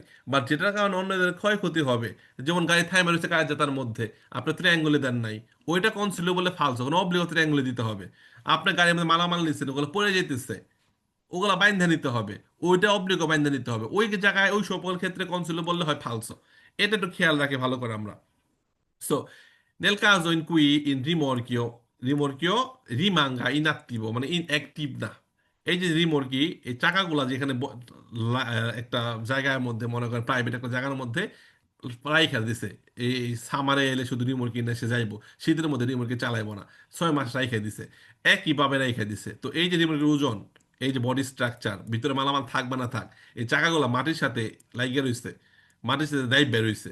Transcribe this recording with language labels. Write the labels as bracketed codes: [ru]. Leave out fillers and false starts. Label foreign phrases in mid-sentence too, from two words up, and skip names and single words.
[bn] বাট যেটার কারণে অন্যদের ক্ষয়ক্ষতি হবে, যেমন গাড়ি থাইমা রয়েছে কাজ তার মধ্যে, আপনি ত্রিঅ্যাঙ্গুলে দেন নাই, ওইটা কনসিল বলে ফালসো, কোনো অব্লিগো ত্রিঅ্যাঙ্গুলে দিতে হবে। আপনার গাড়ির মধ্যে মালামাল নিচ্ছেন, ওগুলো পড়ে যেতেছে, ওগুলা বাইন্ধা নিতে হবে, ওইটা অব্লিগো বাইন্ধা নিতে হবে, ওই জায়গায় ওই সকল ক্ষেত্রে কনসিল বললে হয় ফালসো। এটা একটু খেয়াল রাখি ভালো করে আমরা। সো [it] nel caso in cui il rimorchio rimanga inattivo [bn] মানে ইনঅ্যাক্টিভ না, এই যে রিমোরকি এই চাকাগুলা যেখানে একটা জায়গার মধ্যে মনে করেন প্রাইভেট একটা জায়গার মধ্যে রাইখা দিছে, এই সামারে এলে শুধু রিমোরকি না সে যাইবো, শীতের মধ্যে রিমোরকি চালাইবো না, 6 মাস রাইখা দিছে, একইভাবে রাইখা দিছে, তো এই যে রিমোরকির ওজন, এই যে বডি স্ট্রাকচার ভিতরে মালামাল থাক বা না থাক, এই চাকাগুলা মাটির সাথে লাগিয়ে রইছে, মাটির সাথে দায়ী বের হইছে।